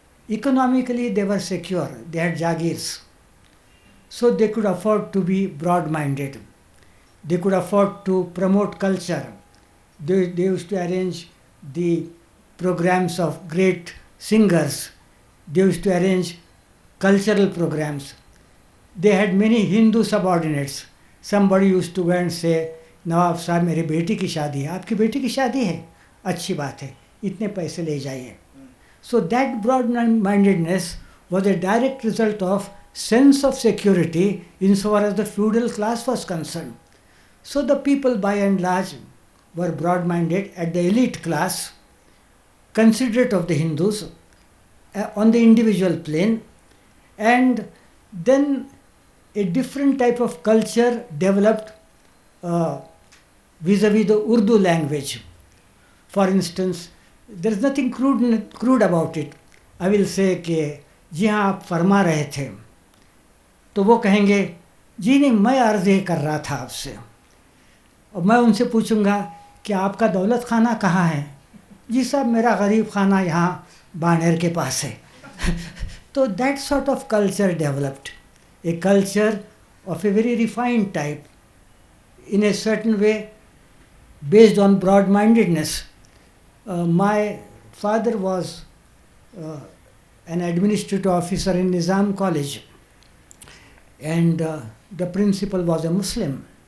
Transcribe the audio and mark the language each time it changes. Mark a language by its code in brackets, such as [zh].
[en] Economically they were secure, they had jagirs, so they could afford to be broad-minded. They could afford to promote culture. They used to arrange the programs of great singers. They used to arrange cultural programs. They had many Hindu subordinates. [hi] Somebody used to go and say, नवाब साहब मेरी बेटी की शादी है, आपकी बेटी की शादी है, अच्छी बात है, इतने पैसे ले जाइए. [en] So that broad-mindedness was a direct result of sense of security insofar as the feudal class was concerned. So the people by and large were broad-minded. At the elite class, considerate of the Hindus, on the individual plane, and then a different type of culture developed vis-a-vis the Urdu language. For instance, there is nothing crude about it. I will say [hi] कि जी हाँ आप फरमा रहे थे, तो वो कहेंगे जी नहीं मैं अर्ज़ ये कर रहा था आपसे, और मैं उनसे पूछूंगा कि आपका दौलत खाना कहाँ है, जी साहब मेरा गरीब खाना यहाँ बानेर के पास है. तो [en] that sort of culture developed, a culture of a very refined type, in a certain way based on broad-mindedness. My father was an administrative officer in Nizam College, and the principal was a Muslim.